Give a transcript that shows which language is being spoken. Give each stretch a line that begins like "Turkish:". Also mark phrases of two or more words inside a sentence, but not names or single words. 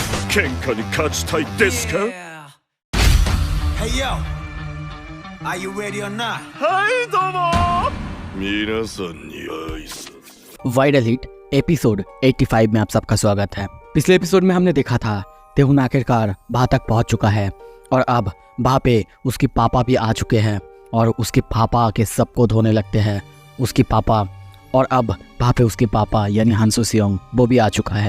Japanese: 喧嘩に勝ちたいですか？
English: Hey yo, are you ready or not?
Japanese: はいどうも皆さんに挨拶。
Hindi: वायरल हिट एपिसोड 85 में आप सबका स्वागत है। पिछले एपिसोड में हमने देखा था तेहुन आखिरकार भा तक पहुंच चुका है और अब भा पे उसके पापा भी आ चुके हैं और उसके पापा आके सबको धोने लगते हैं उसके पापा। और अब भा पे उसके पापा यानी हंसू सियोंग वो भी आ चुका है।